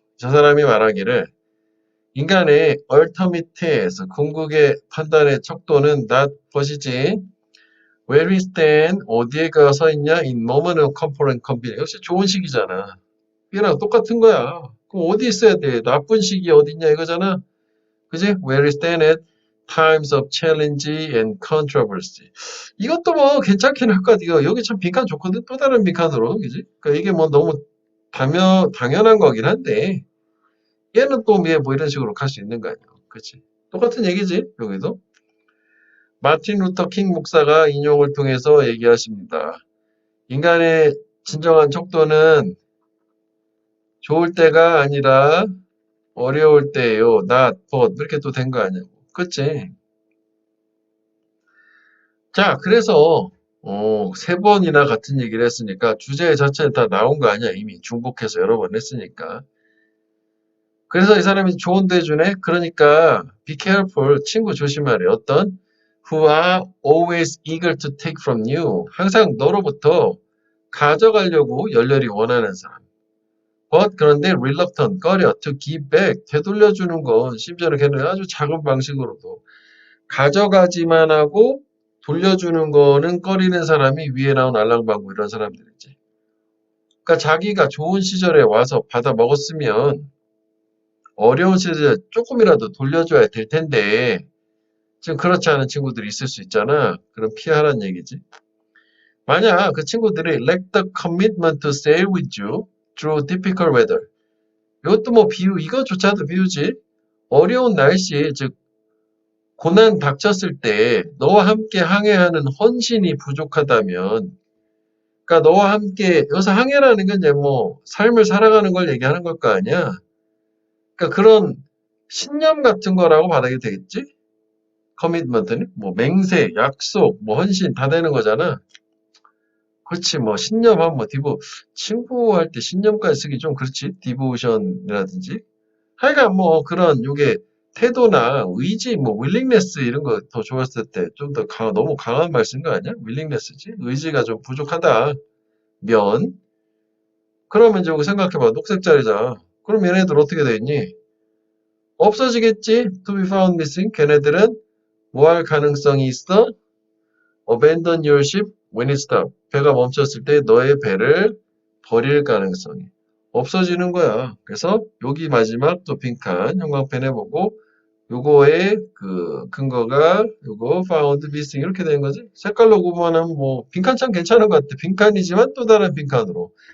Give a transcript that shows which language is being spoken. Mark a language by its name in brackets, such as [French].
[Korean] 저 사람이 말하기를 인간의 ultimate에서 궁극의 판단의 척도는 not 것이지 [English] where we stand [Korean] 어디에 서 있냐 [English] in moment of comfort and convenience [Korean] 역시 좋은 시기잖아. 이거랑 똑같은 거야. 그럼 어디 있어야 돼? 나쁜 시기 어딨냐 이거잖아. 그지? [English] Where we stand at times of challenge and controversy. [Korean] 이것도 뭐 괜찮긴 할 것 같아. 이거 여기 참 빈칸 좋거든. 또 다른 빈칸으로. 그지? 그러니까 이게 뭐 너무 당연한 거긴 한데 얘는 또 뭐 이런 식으로 갈 수 있는 거 아니야. 그치? 똑같은 얘기지, 여기도. 마틴 루터 킹 목사가 인용을 통해서 얘기하십니다. 인간의 진정한 척도는 좋을 때가 아니라 어려울 때예요. not, but 이렇게 또 된 거 아니야. 그치? 자, 그래서 세 번이나 같은 얘기를 했으니까 주제 자체는 다 나온 거 아니야. 이미 중복해서 여러 번 했으니까. 그래서 이 사람이 조언도 해주네. 그러니까 [English] be careful. [Korean] 친구 조심하래. 어떤? [English] Who are always eager to take from you. [Korean] 항상 너로부터 가져가려고 열렬히 원하는 사람. [English] But [Korean] 그런데 [English] reluctant, [Korean] 꺼려 [English] to give back. [Korean] 되돌려주는 건 심지어는 걔는 아주 작은 방식으로도 가져가지만 하고 돌려주는 거는 꺼리는 사람이 위에 나온 알랑방구 이런 사람들이지. 그러니까 자기가 좋은 시절에 와서 받아 먹었으면 어려운 시절에 조금이라도 돌려줘야 될 텐데 지금 그렇지 않은 친구들이 있을 수 있잖아. 그럼 피하라는 얘기지. 만약 그 친구들이 [English] lack the commitment to stay with you through difficult weather. [Korean] 이것도 뭐 비유, 이거조차도 비유지. 어려운 날씨, 즉 고난 닥쳤을 때 너와 함께 항해하는 헌신이 부족하다면 그러니까 너와 함께 여기서 항해라는 건 이제 뭐 삶을 살아가는 걸 얘기하는 걸 거 아니야. 그러니까 그런 신념 같은 거라고 받아야 되겠지? 커미트먼트는 뭐 맹세, 약속, 뭐 헌신 다 되는 거잖아. 그렇지 뭐 신념하면 뭐 친구할 때 신념까지 쓰기 좀 그렇지 디보션이라든지 하여간 뭐 그런 요게 태도나 의지 뭐 윌링네스 이런 거 더 좋았을 때 좀 더 너무 강한 말 쓴 거 아니야? 윌링네스지 의지가 좀 부족하다 면 그러면 이제 여기 생각해봐 녹색 자리잖아. 그럼 얘네들 어떻게 돼 있니? 없어지겠지? [English] To be found missing [Korean] 걔네들은 뭐 할 가능성이 있어? [English] Abandon your ship when it stops. [Korean] 배가 멈췄을 때 너의 배를 버릴 가능성이 없어지는 거야. 그래서 여기 마지막 또 빈칸 형광펜 해보고 요거의 그 근거가 요거 found missing 이렇게 되는 거지. 색깔로 구분하면 뭐 빈칸 참 괜찮은 것 같아. 빈칸이지만 또 다른 빈칸으로.